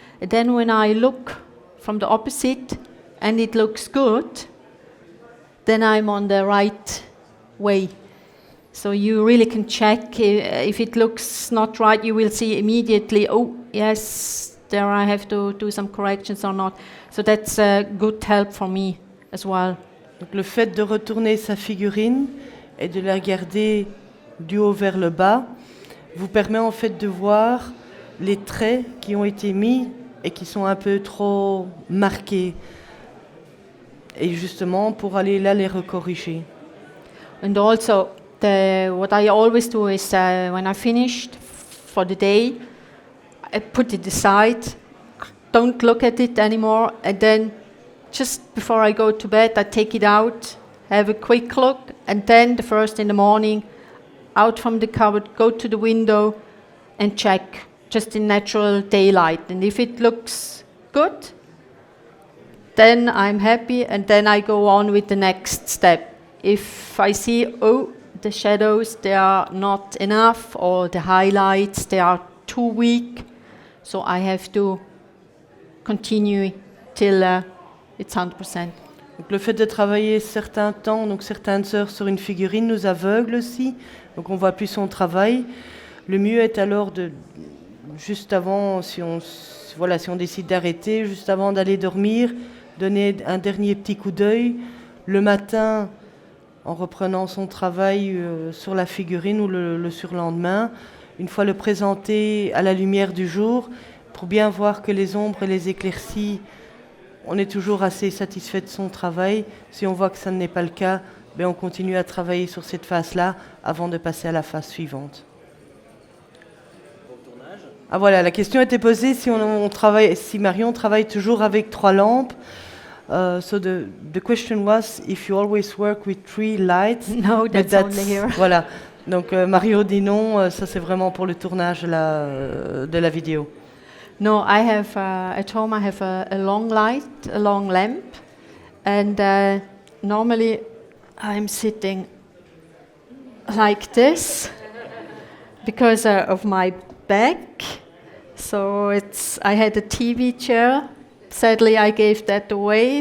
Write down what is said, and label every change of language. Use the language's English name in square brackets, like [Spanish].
[English] And then when I look from the opposite and it looks good, then I'm on the right way. So you really can check. If it looks not right, you will see immediately, oh, yes, there I have to do some corrections or not. So that's a good help for me as well. [French] Donc le fait de retourner sa figurine et de la regarder du haut vers le bas vous permet en fait de voir les traits qui ont été mis et qui sont un peu trop marqués. Et justement, pour aller là les recorriger. [English] And also, what I always do is when I finished for the day, I put it aside, don't look at it anymore, and then just before I go to bed, I take it out, have a quick look, and then the first in the morning, out from the cupboard, go to the window and check, just in natural daylight. And if it looks good, then I'm happy, and then I go on with the next step. If I see, oh, the shadows, they are not enough, or the highlights, they are too weak, so I have to continue till it's 100%. [French] Donc le fait de travailler certains temps, donc certaines heures sur une figurine nous aveugle aussi, donc on voit plus son travail. Le mieux est alors de, juste avant, si on décide d'arrêter, juste avant d'aller dormir, donner un dernier petit coup d'œil. Le matin, en reprenant son travail sur la figurine ou le surlendemain, une fois le présenter à la lumière du jour, pour bien voir que les ombres et les éclaircies, on est toujours assez satisfait de son travail. Si on voit que ça n'est pas le cas, on continue à travailler sur cette phase-là avant de passer à la phase suivante. Ah voilà, la question était posée si Marion travaille toujours avec 3 lampes. [English] So the question was if you always work with 3 lights. No, that's only here. [French] Voilà. Donc Mario dit non, ça c'est vraiment pour le tournage de la vidéo. [English] No, I have at home. I have a long light, a long lamp, and normally I'm sitting like this because of my back. So I had a TV chair. Sadly, I gave that away.